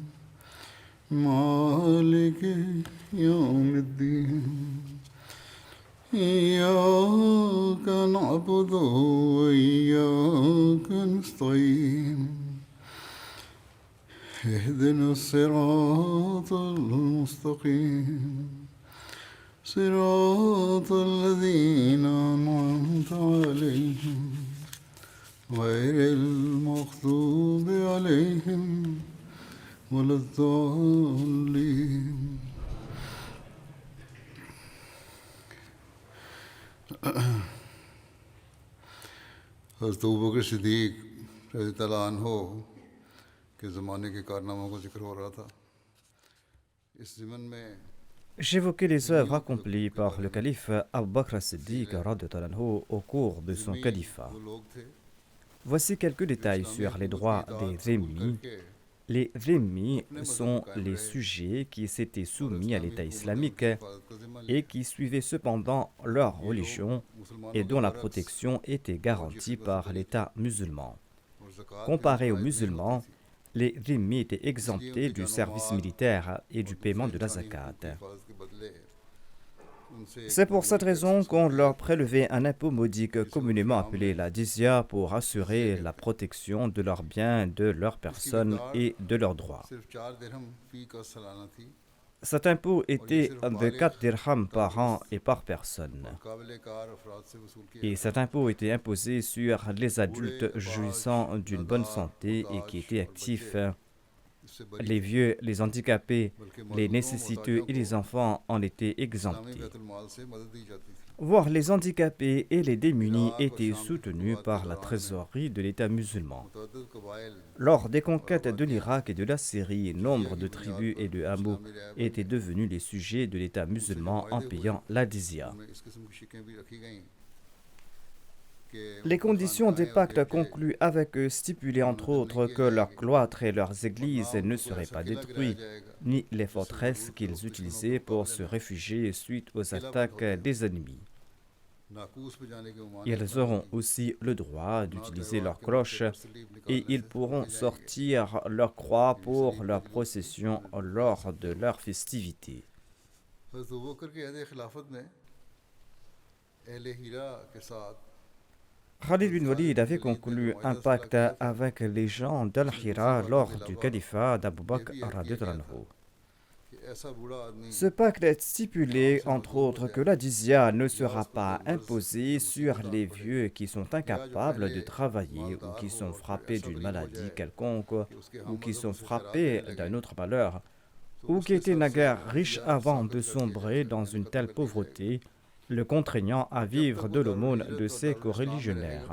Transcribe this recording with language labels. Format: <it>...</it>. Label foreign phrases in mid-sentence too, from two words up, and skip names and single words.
<ar>مالك يوم الدين إياك نعبد وإياك نستعين اهدنا الصراط المستقيم صراط الذين أنعمت عليهم غير المغضوب عليهم ولا الضالين.</ar> <ur>حضرت ابو بکر صدیق</ur> <ar>رضی اللہ عنہ</ar> <ur>کے زمانے کے کارناموں کا ذکر ہو رہا تھا. اس ضمن میں</ur> <fr>J'évoquais les œuvres accomplies par le calife Abu Bakr as-Siddiq</fr> <ar>رضي الله عنه</ar> <fr>au cours de son califat.</fr> <ur>وہ لوگ تھے</ur> <fr>Voici quelques détails sur les droits des dhimmi. Les dhimmi sont les sujets qui s'étaient soumis à l'État islamique et qui suivaient cependant leur religion et dont la protection était garantie par l'État musulman. Comparés aux musulmans, les dhimmi étaient exemptés du service militaire et du paiement de la zakat. C'est pour cette raison qu'on leur prélevait un impôt modique communément appelé la jizya pour assurer la protection de leurs biens, de leurs personnes et de leurs droits.</fr> <ur>صرف 4 درہم فی کا سالانہ تھی.</ur> <fr>Cet impôt était de 4 dirhams par an et par personne.</fr> <ur>قابل کار افراد سے وصول کیا</ur> <fr>Et cet impôt était imposé sur les adultes jouissant d'une bonne santé et qui étaient actifs. Les vieux, les handicapés, les nécessiteux et les enfants en étaient exemptés.</fr> <ur>بیت المال سے مدد دی جاتی تھی.</ur> <fr>Voire les handicapés et les démunis étaient soutenus par la trésorerie de l'État musulman.</fr> <ur>متعدد قبائل</ur> <fr>Lors des conquêtes de l'Irak et de la Syrie, nombre de tribus et de hameaux étaient devenus les sujets de l'État musulman en payant la jizya.</fr> <ur>میں اس قسم کی شکیں بھی رکھی گئیں کہ</ur> <fr>Les conditions des pactes conclus avec eux stipulaient entre autres que leurs cloîtres et leurs églises ne seraient pas détruits, ni les forteresses qu'ils utilisaient pour se réfugier suite aux attaques des ennemis.</fr> <ur>ناقوس پہ جانے کے ممانعت</ur> <fr>Ils auront aussi le droit d'utiliser leurs cloches et ils pourront sortir leur croix pour leur procession lors de leurs festivités.</fr> <ur>حضرت ابوبکر کے عہد خلافت میں اہل ہیرا کے ساتھ</ur> <fr>Khalid bin Walid avait conclu un pacte avec les gens d'Al-Hira lors du califat d'Abu Bakr</fr> <ar>رضي الله عنه.</ar> <ur>کہ ایسا بوڑھا آدمی</ur> <fr>Ce pacte stipulait entre autres que la jizya ne sera pas imposée sur les vieux qui sont incapables de travailler ou qui sont frappés d'une maladie quelconque ou qui sont frappés d'un autre malheur ou qui étaient naguère riches avant de sombrer dans une telle pauvreté, le contraignant à vivre de l'aumône de ses coreligionnaires.</fr>